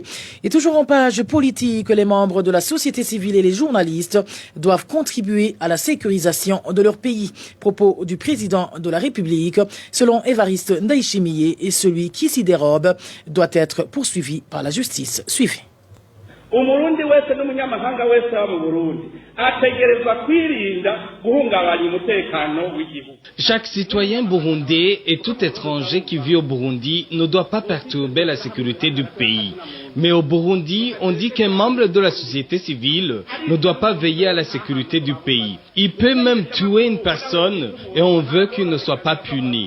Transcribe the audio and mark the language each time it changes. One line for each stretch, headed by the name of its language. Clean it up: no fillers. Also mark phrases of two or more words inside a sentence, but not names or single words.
French: Et toujours en page politique, les membres de la société civile et les journalistes doivent contribuer à la sécurisation de leur pays. Propos du président de la République, selon Évariste Ndayishimiye, et celui qui s'y dérobe doit être poursuivi par la justice. Suivez.
Rundi: Umurundi wese n'umunyamahanga wese wa mu Burundi ategerezwa kwirinda guhungabanya umutekano w'igihugu.
French: Chaque citoyen burundais et tout étranger qui vit au Burundi ne doit pas perturber la sécurité du pays. Mais au Burundi, on dit qu'un membre de la société civile ne doit pas veiller à la sécurité du pays. Il peut même tuer une personne et on veut qu'il ne soit pas puni.